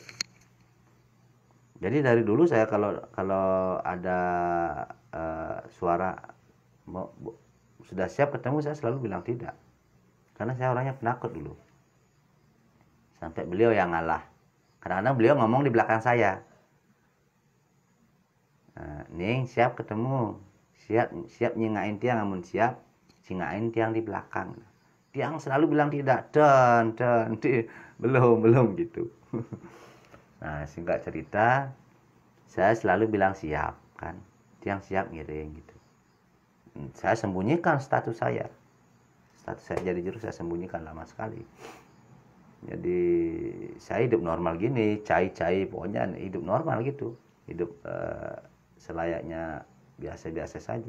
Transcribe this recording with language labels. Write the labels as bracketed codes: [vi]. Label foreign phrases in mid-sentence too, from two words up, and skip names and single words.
[id] Jadi dari dulu saya kalau ada suara sudah siap ketemu, saya selalu bilang tidak. Karena saya orangnya penakut dulu. Sampai beliau yang ngalah. Kadang-kadang beliau ngomong di belakang saya. Ning, siap ketemu. [ban] Siap nyingain Tiang, namun siap singain Tiang di belakang. [id] Tiang selalu bilang tidak. Dan belum gitu. Nah, singkat cerita, saya selalu bilang siap kan. Tiang siap ngiring gitu. Saya sembunyikan status saya. Status saya jadi juru saya sembunyikan lama sekali. Jadi saya hidup normal gini, cai-cai, pokoknya hidup normal gitu. Hidup selayaknya biasa-biasa saja.